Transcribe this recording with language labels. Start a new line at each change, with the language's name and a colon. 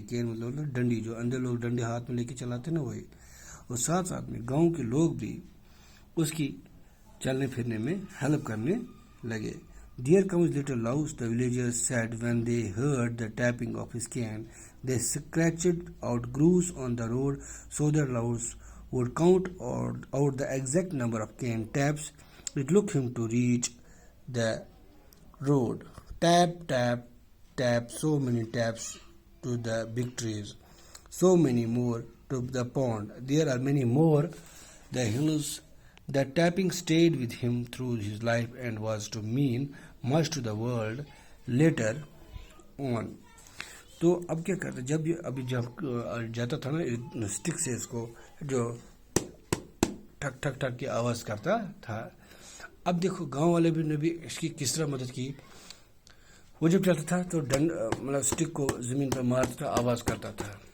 Urdu: Can مطلب ڈنڈی، جو اندھے لوگ ڈنڈی ہاتھ میں لے کے چلاتے نا وہی. اور ساتھ ساتھ میں گاؤں کے لوگ بھی اس کی چلنے پھرنے میں ہیلپ کرنے لگے.
English: There comes little Laos, the villagers said when they heard the tapping of his cane. They scratched out grooves on the road so that Laos would count out the exact number of cane taps it took him to reach the road. Tap, tap, tap, so many taps to the big trees, so many more to the pond. There are many more, the hills. The tapping stayed with him through his life and was to mean much to the world later on.
Urdu: تو اب کیا کرتا، جب جاتا تھا نا stick سے اس کو جو ٹھک ٹھک ٹھک کی آواز کرتا تھا. اب دیکھو گاؤں والے بھی نے بھی اس کی کس طرح مدد کی. وہ جب چلتا تھا تو مطلب اسٹک کو زمین پر مارتا تھا، آواز کرتا تھا.